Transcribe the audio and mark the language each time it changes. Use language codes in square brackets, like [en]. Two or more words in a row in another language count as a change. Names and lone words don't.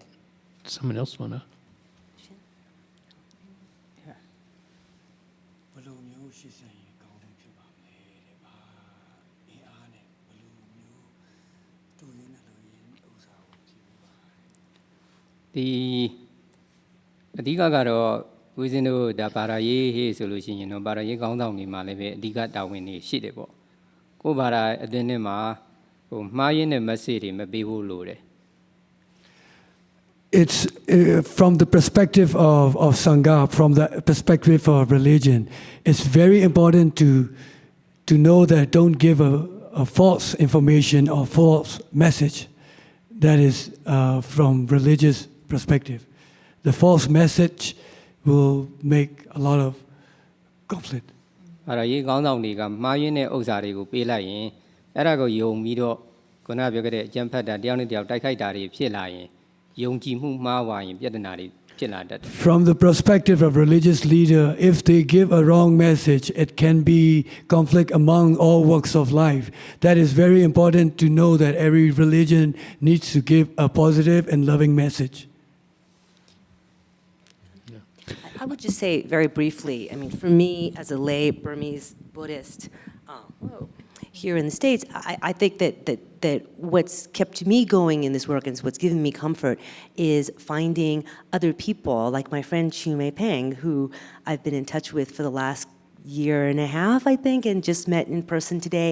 [en] Someone else want to? [my] The အဓိကကတော့ဦးဇင်းတို့ဒါဘာသာရေးဟေ့ဆိုလို့ရှိရင်တော့ဘာသာရေးကောင်းဆောင်တွေမှာလည်းပဲအဓိကတာဝန်တွေရှိတယ်ပေါ့ကိုဘာသာအသင်းထဲမှာဟိုမှားရင်းတဲ့ message တွေမပေးဖို့လိုတယ် [en] It's from the perspective of Sangha, from the perspective of religion, it's very important to know that don't give a false information or false message that is from religious perspective. The false message will make a lot of conflict. [my] အဲ့ဒါရေးကောင်းဆောင်တွေကမှားရင်းတဲ့ဥစ္စာတွေကိုပေးလိုက်ရင်အဲ့ဒါကိုယုံပြီးတော့ခုနပြောခဲ့တဲ့အကြံဖတ်တာတယောက်နဲ့တယောက်တိုက်ခိုက်တာတွေဖြစ်လာရင်ယုံကြည်မှုမှားသွားရင်ပြဿနာတွေဖြစ်လာတတ်တယ် [en] From the perspective of religious leader, if they give a wrong message, it can be conflict among all walks of life. That is very important to know that every religion needs to give a positive and loving message. I would just say very briefly, I mean, for me as a lay Burmese Buddhist here in the States, I think that what's kept me going in this work and what's given me comfort is finding other people like my friend Chu Mei Peng, who I've been in touch with for the last year and a half, I think, and just met in person today.